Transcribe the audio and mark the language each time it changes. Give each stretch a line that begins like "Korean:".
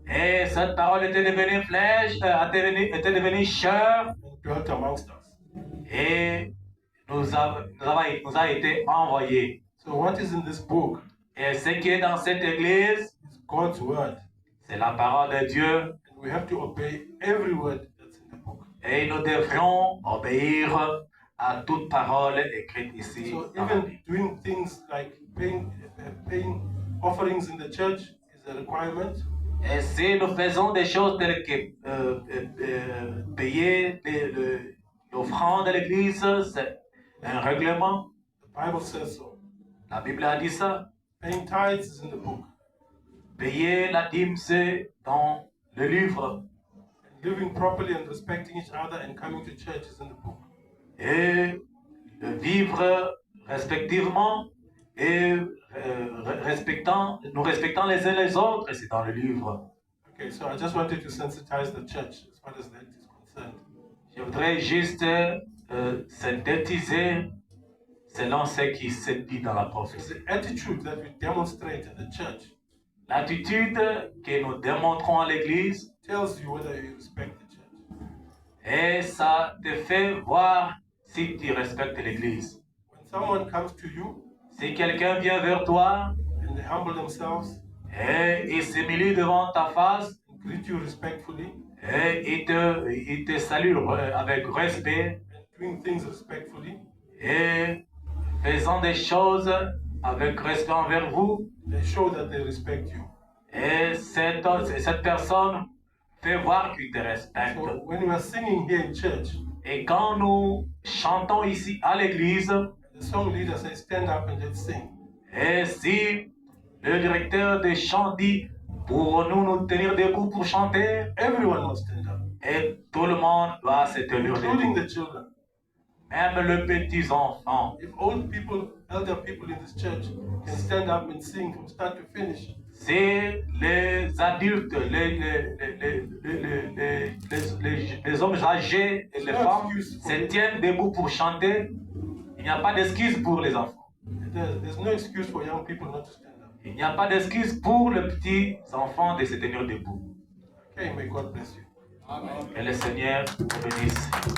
French: Et cette parole était devenue flèche, était devenue chair,
English: and dwelt amongst us.
French: et nous a été envoyé.
English: So what is in this book
French: Et ce qui est dans cette église,
English: is God's Word.
French: c'est la parole de Dieu.
English: And we have to obey every word that's in the book.
French: Et nous devrons obéir à toute parole écrite ici.
English: So
French: Dans la
English: even
French: Bible.
English: doing things like paying offerings in the church is a requirement.
French: Et si nous faisons des choses telles que payer l'offrande de l'église, c'est un règlement.
English: The Bible says so.
French: La Bible a dit ça.
English: Paying tithes is in the book.
French: Payer la dîme, c'est dans le livre.
English: And living properly and respecting each other and coming to church is in the book.
French: Et vivre respectivement et nous respectant les uns les autres, et c'est dans le livre.
English: Okay, so I just wanted to sensitize the church as far as that is concerned.
French: Je voudrais juste synthétiser selon ce qui se dit dans la
English: So
French: prophétie.
English: the attitude that we demonstrate in the church
French: L'attitude que nous démontrons à l'Église,
English: tells you whether you respect the church.
French: et ça te fait voir si tu respectes l'Église.
English: When someone comes to you
French: Si quelqu'un vient vers toi
English: and they humble themselves
French: et il s'humilie devant ta face
English: and greet you respectfully
French: et il te salue avec respect
English: and doing things respectfully,
French: et faisant des choses avec respect envers vous,
English: they show that they respect you.
French: et cette personne fait voir qu'il te respecte.
English: So when we are singing here in church,
French: Et quand nous chantons ici à l'église,
English: the song leader says, stand up and let's sing.
French: et si le directeur des chants dit, pourrons-nous nous tenir debout pour chanter,
English: Everyone must stand up,
French: et tout le monde doit se tenir
English: including
French: debout,
English: the children.
French: même les petits enfants.
English: If old people, elder people in this church can stand up and sing from start to finish,
French: Si les adultes, les hommes âgés et les femmes se tiennent debout pour chanter, il n'y a pas d'excuse pour les enfants.
English: there's no excuse for young people not to stand up.
French: Il n'y a pas d'excuse pour les petits enfants de se tenir debout.
English: Okay, may God bless you.
French: Que le Seigneur vous bénisse.